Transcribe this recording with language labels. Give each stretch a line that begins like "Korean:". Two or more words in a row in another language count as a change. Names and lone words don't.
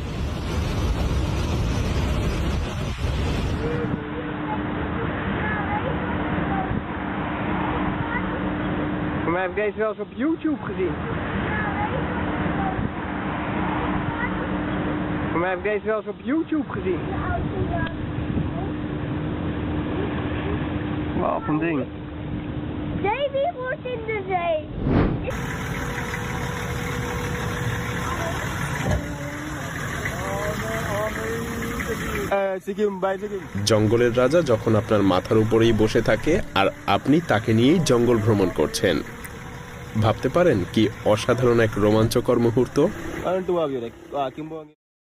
Dutch: Maar heb ik deze wel eens op YouTube gezien? Maar heb ik deze wel eens op YouTube gezien? Wat een ding. Davy wordt in de zee.
Bangla: জঙ্গলের রাজা যখন আপনার মাথার উপরেই বসে থাকে আর আপনি তাকে নিয়েই জঙ্গল ভ্রমণ করছেন, ভাবতে পারেন কি অসাধারণ এক রোমাঞ্চকর মুহূর্ত।